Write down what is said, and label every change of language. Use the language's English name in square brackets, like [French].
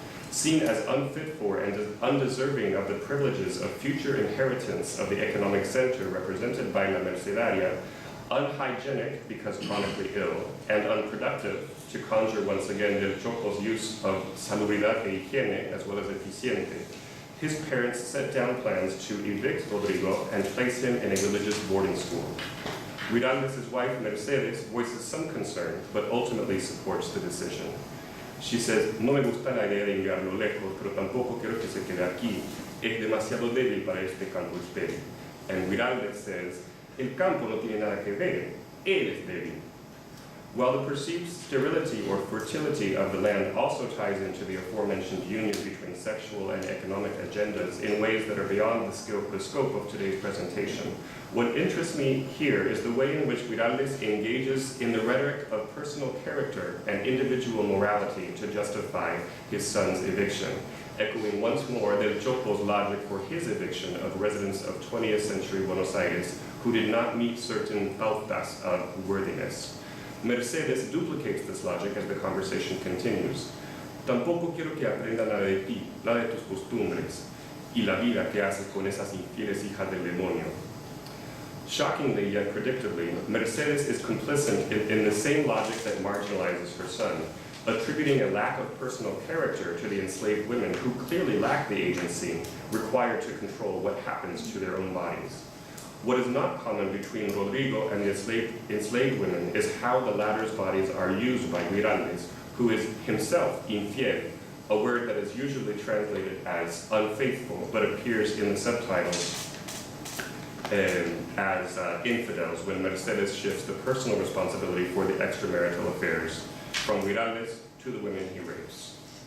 [English] Seen as unfit for and undeserving of the privileges of future inheritance of the economic center represented by La Mercedaria, unhygienic because chronically ill, and unproductive to conjure once again Del Choco's use of salubridad e higiene as well as eficiente, his parents set down plans to evict Rodrigo and place him in a religious boarding school. Miralles' wife, Mercedes, voices some concern, but ultimately supports the decision. She says, [Spanish] no me gusta la idea de enviarlo lejos, pero tampoco quiero que se quede aquí. Es demasiado débil para este campo estéril. [English] And Miralles says, [Spanish] el campo no tiene nada que ver, él es débil. [English] While the perceived sterility or fertility of the land also ties into the aforementioned union between sexual and economic agendas in ways that are beyond the scope of today's presentation, what interests me here is the way in which Miralles engages in the rhetoric of personal character and individual morality to justify his son's eviction, echoing once more Del Choco's logic for his eviction of residents of 20th century Buenos Aires who did not meet certain pautas of worthiness. Mercedes duplicates this logic as the conversation continues. [Spanish] Tampoco quiero que aprenda nada de ti, nada de tus costumbres, y la vida que haces con esas infieles hijas del demonio. [English] Shockingly, yet predictably, Mercedes is complicit in the same logic that marginalizes her son, attributing a lack of personal character to the enslaved women who clearly lack the agency required to control what happens to their own bodies. What is not common between Rodrigo and the enslaved women is how the latter's bodies are used by Miralles, who is himself infiel, a word that is usually translated as unfaithful, but appears in the subtitles as infidels when Mercedes shifts the personal responsibility for the extramarital affairs from Miralles to the women he rapes.